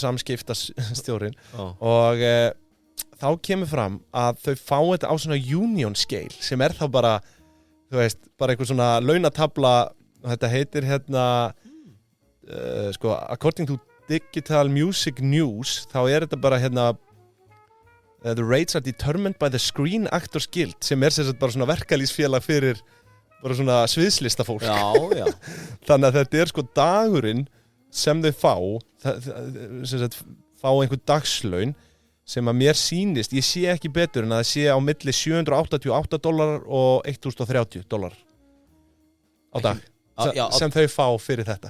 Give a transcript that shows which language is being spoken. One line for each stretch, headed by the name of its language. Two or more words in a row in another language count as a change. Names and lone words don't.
Icelandic: Samskiptastjórin. Og þá kemur fram að þau fá þetta á svona
English: union scale
Icelandic: sem er þá bara, þú veist, bara einhver svona launatabla, og þetta heitir hérna sko,
English: according to Digital Music News,
Icelandic: þá er þetta bara hérna the rates are determined by the Screen Actors Guild, sem er sem sagt bara svona verkalýsfélag fyrir bara svona sviðslistafólk. Já. Þannig að þetta er sko dagurinn sem þau sem sagt, fá einhver dagslaun sem að mér sýnist, ég sé ekki betur en að það sé á milli $788 og $1,030 á dag sem þau fá fyrir þetta.